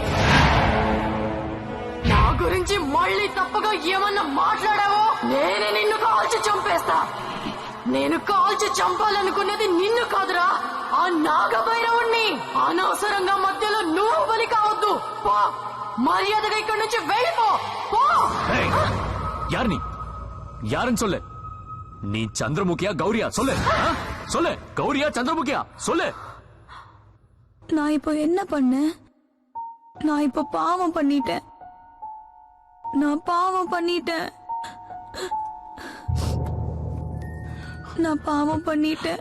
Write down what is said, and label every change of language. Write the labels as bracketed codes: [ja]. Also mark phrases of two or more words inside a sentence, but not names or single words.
[te] నా గురించి మళ్ళీ తప్పగా ఏమన్నా మాట్లాడావో నేనే నిన్ను కాల్చి చంపేస్తా. నేను కాల్చి చంపాలనుకున్నది నిన్ను కాదురా, ఆ నాగభైరవుణ్ణి. అనవసరంగా మధ్యలో నువ్వు బలి కావద్దు. పో, మర్యాదగా ఇక్కడి నుంచి వెళ్ళిపో. పో. [ta] யார் நீ? யாருன்னு சொல்லு. நீ சந்திரமுகியா கௌரியா? சொல்லு. சொல்லு, கௌரியா சந்திரமுகியா? சொல்லு. நான் இப்போ என்ன பண்ணேன்? நான் இப்போ பாவம் பண்ணிட்டேன். நான் பாவம் பண்ணிட்டேன். நான் பாவம் பண்ணிட்டேன்